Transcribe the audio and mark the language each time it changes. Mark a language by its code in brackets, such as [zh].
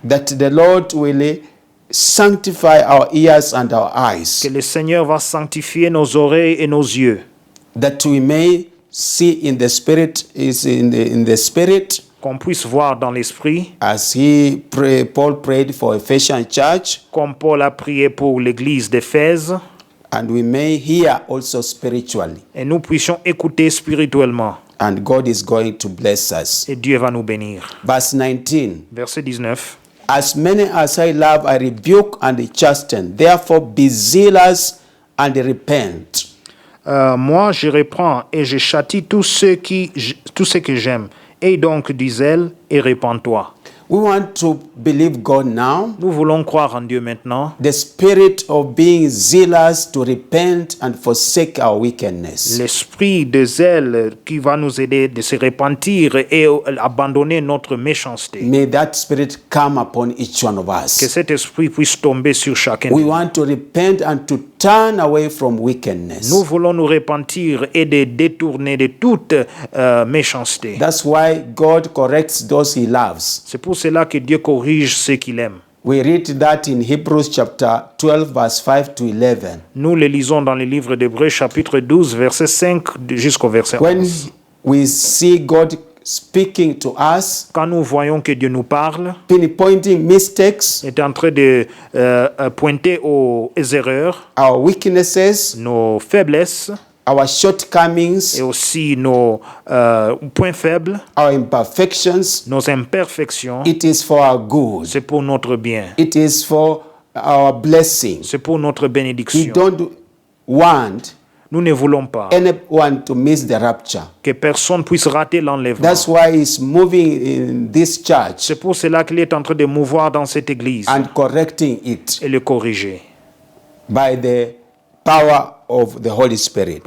[en] that the Lord will sanctify our ears and our [fr] que [en] eyes, [fr] le Seigneur va sanctifier nos oreilles et nos yeux, [en] that we may see in the spirit, in the spirit, [fr] qu'on puisse voir dans l'esprit, [en] as Paul prayed for Ephesian church, [fr] comme Paul a prié pour l'église d'Éphèse, [en] and we may hear also spiritually. [fr] et nous puissions écouter spirituellement. [en] And God is going to bless us. [fr] Et Dieu va nous bénir. [en] Verse 19. [fr] Verset 19. [en] As many as I love, I rebuke and chasten. Therefore, be zealous and repent. [fr] Moi, je reprends et je châtie tous ceux que j'aime. Aie donc du zèle et répands-toi. [en] We want to believe God now. [fr] Nous voulons croire en Dieu maintenant. [en] The spirit of being zealous to repent and forsake our wickedness. [fr] L'esprit de zèle qui va nous aider de se repentir et abandonner notre méchanceté. [en] May that spirit come upon each one of [fr] Que [en] us. [fr] cet esprit puisse tomber sur chacun de [en] We [fr] nous. [en] want to repent and to turn away from wickedness. [fr] Nous voulons nous repentir et de détourner de toute méchanceté. [en] That's why God corrects those he loves. [fr] C'est pour cela que Dieu corrige ceux qu'il aime. [en] We read that in Hebrews chapter 12 verse 5 to 11. [fr] Nous le lisons dans le livre d'Hébreux chapitre 12 verset 5 jusqu'au verset [en] When [fr] 11. [en] we see God speaking to us, [fr] Quand nous voyons que Dieu nous parle, [en] pinpointing mistakes, [fr] est en train de pointer aux erreurs, [en] our weaknesses, [fr] nos faiblesses [en] our shortcomings, [fr] et aussi nos points faibles, [en] our imperfections, [fr] nos imperfections, [en] it is for our good. [fr] c'est pour notre bien, [en] It is for our blessing. [fr] c'est pour notre [en] We [fr] bénédiction. [en] don't want [fr] Nous ne voulons pas [en] anyone to miss the rapture. [fr] que personne puisse rater l'enlèvement. [en] That's why he's moving in this church [fr] C'est pour cela qu'il est en train de mouvoir dans cette église [en] and correcting it [fr] et le corriger [en] by the power of the Holy Spirit.